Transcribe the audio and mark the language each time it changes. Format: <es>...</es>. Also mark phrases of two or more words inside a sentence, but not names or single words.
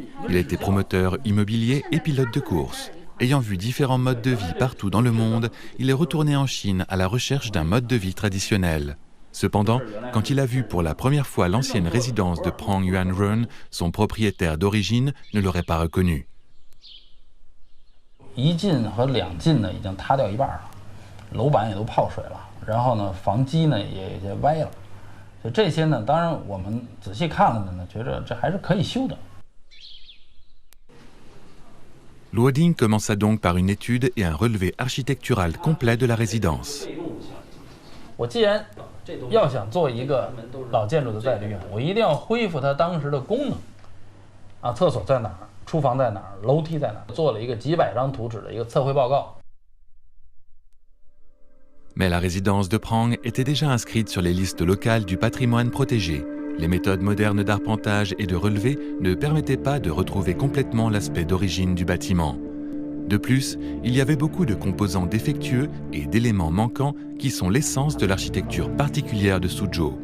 <fr>Il a été promoteur immobilier et pilote de course. Ayant vu différents modes de vie partout dans le monde, il est retourné en Chine à la recherche d'un mode de vie traditionnel. Cependant, quand il a vu pour la première fois l'ancienne résidence de Prang Yuan Run, son propriétaire d'origine ne l'aurait pas reconnu.</fr> <zh>1 进和2进呢已经塌掉一半了，楼板也都泡水了，然后呢房基呢也歪了，所以这些呢，当然我们仔细看了呢，觉着这还是可以修的。</zh> <fr>Luo Ding commença donc par une étude et un relevé architectural complet de la résidence.</fr> <zh>我既然要想做一个老建筑的再利用，我一定要恢复它当时的功能。啊，厕所在哪儿？厨房在哪儿？楼梯在哪儿？做了一个几百张图纸的一个测绘报告。</zh> <fr>Mais la résidence de Prang était déjà inscrite sur les listes locales du patrimoine protégé. Les méthodes modernes d'arpentage et de relevé ne permettaient pas de retrouver complètement l'aspect d'origine du bâtiment. De plus, il y avait beaucoup de composants défectueux et d'éléments manquants qui sont l'essence de l'architecture particulière de Suzhou.</fr>